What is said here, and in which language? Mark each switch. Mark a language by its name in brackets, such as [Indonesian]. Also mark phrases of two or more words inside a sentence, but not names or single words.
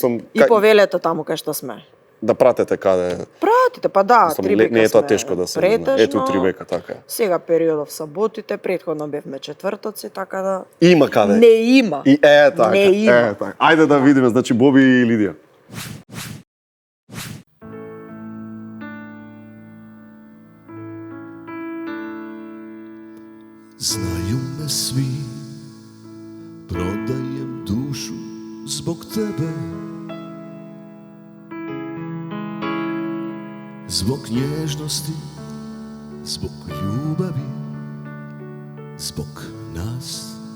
[Macedonian] И повелето таму кај што сме. да пратете каде. Пратите, па да, Мислам, Трибека не е тоа сме тешко да се претежно. Ето Трибека, така е. Сега периодов саботите, претходно бевме четвртоци, така да... Има каде. Не има. И така. Не има. Така. Ајде да видиме, значи Боби и Лидија. [Croatian] Znaju me svi, prodajem dušu zbog tebe, zbog nježnosti, zbog ljubavi, zbog nas.